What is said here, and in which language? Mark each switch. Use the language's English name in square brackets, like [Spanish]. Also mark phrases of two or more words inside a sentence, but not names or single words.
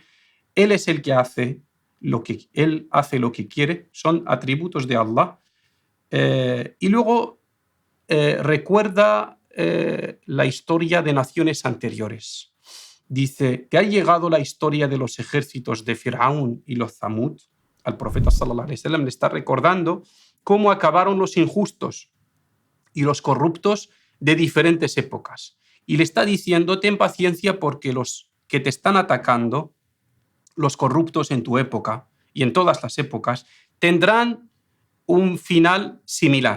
[Spanish] Él es el que hace lo que quiere. Son atributos de Allah. Y luego recuerda la historia de naciones anteriores. Dice que ha llegado la historia de los ejércitos de Firaún y los Zamud. Al profeta [Arabic] صلى الله عليه وسلم [Spanish] le está recordando cómo acabaron los injustos y los corruptos de diferentes épocas. Y le está diciendo, ten paciencia porque los que te están atacando, los corruptos en tu época y en todas las épocas, tendrán un final similar.